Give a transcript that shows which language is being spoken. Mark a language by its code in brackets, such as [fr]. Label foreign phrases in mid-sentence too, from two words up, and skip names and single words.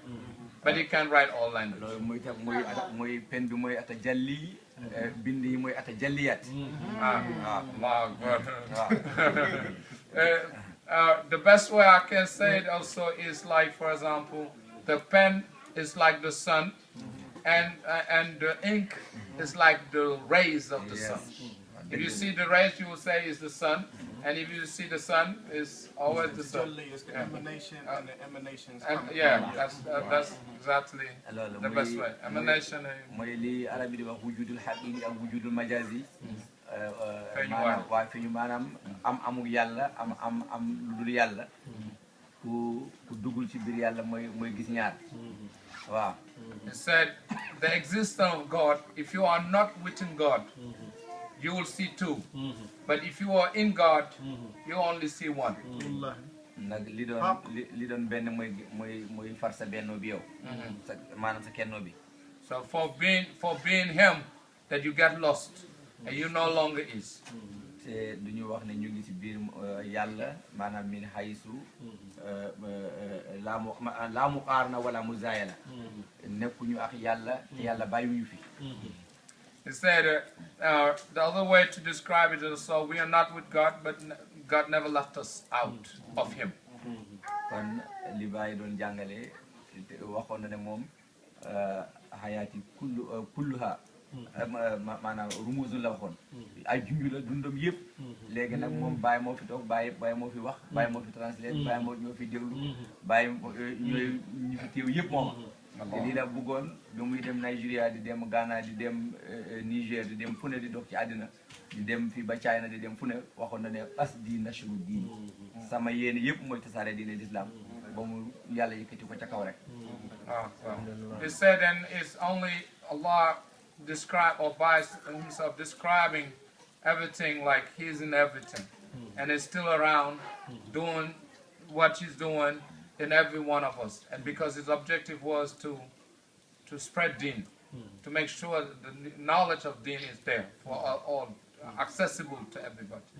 [en] But you can write all languages. The best way I can say it also is like, for example, the pen is like the sun, and the ink is like the rays of the sun. If you see the rays, you will say is the sun, and if you see the sun, it's always the sun. It's the emanation and the emanations. Yeah, that's exactly the best way. Emanation. [wo] Amuk yàlla am lu dul yàlla ku duggul ci biir yàlla mooy gis ñaar waaw. [en] It said the existence of God, if you are not within God, you will see two, but if you are in God, you only see one. [wo] nag li doon benn mooy far sa benno bi yow maanaam sa kenno bi. [en] So for being him that you get lost and you no longer is. [wo] te duñu wax ne ñu ngi ci biir yàlla maanaam [ar] من حيث لا مقارنة ولا مزايلة [wo] nekkuñu ak yàlla te yàlla bàyyiwuñu fi. [en] He said the other way to describe it is so we are not with God, but God never left us out of him. [wo] kon li Baay doon jàngale waxoon na ne moom [ar] حياتي كلها [wo] maanaam rumuusul la waxoon ay junj la dundam yëpp léegi nag moom Baay moo fi toog Baay moo fi wax Baay moo fi translate Baay moo ñoo fi déglu Baay ñooy ñu fi teew yëpp moom te lii la bëggoon ba muy dem Nigeria di dem Ghana di dem Niger di dem fu ne di dox ci àddina di dem fii ba China di dem fu ne waxoon na ne [ar] قصدي نشر الدين [wo] sama yéene yëpp mooy tasaare diine l'islam ba mu yàlla yëkkati ko ca kaw rek. [en] He said, and it's only Allah describe or by himself describing everything like he's in everything and is still around doing what he's doing in every one of us. And because his objective was to spread deen, to make sure the knowledge of deen is there for all accessible to everybody.